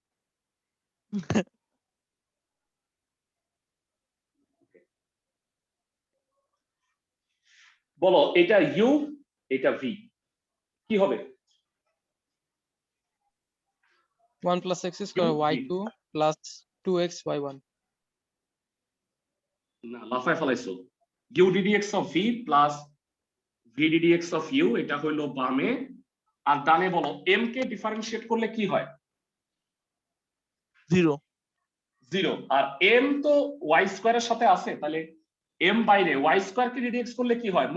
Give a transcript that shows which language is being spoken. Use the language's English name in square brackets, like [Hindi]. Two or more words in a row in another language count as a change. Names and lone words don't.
[Bangla] বলো, এটা ইউ, এটা ভি, কি হবে? [English] 1 plus x square v। y2 plus 2x y1. [Bangla] না, লাফায় ফেলাইছো। [English] u ddx of v plus v ddx of u, [Bangla] এটা হইলো বামে। আর ডানে বলো এম কে ডিফারেন্সিয়েট করলে কি হয়? 0। 0। আর এম তো [English] y square's [Bangla] সাথে আছে, তাহলে এম বাইরে, [English] y square [Bangla] কে ডিডিএক্স করলে কি হয়?